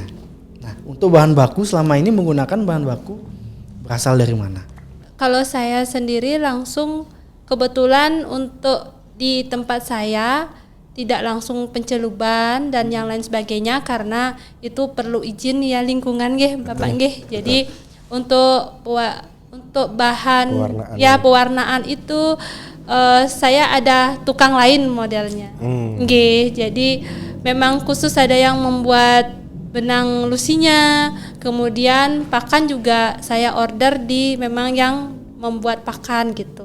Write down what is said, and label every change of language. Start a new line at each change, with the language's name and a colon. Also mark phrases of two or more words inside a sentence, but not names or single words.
Indonesian: Nah, untuk bahan baku selama ini menggunakan bahan baku berasal dari mana? Kalau saya sendiri langsung kebetulan untuk di tempat saya tidak langsung penceluban dan yang lain sebagainya karena itu perlu izin ya lingkungan nggih Bapak nggih. Jadi untuk bahan pewarnaan itu saya ada tukang lain modelnya. Nggih, jadi memang khusus ada yang membuat benang lusinya, kemudian pakan juga saya order di memang yang membuat pakan gitu.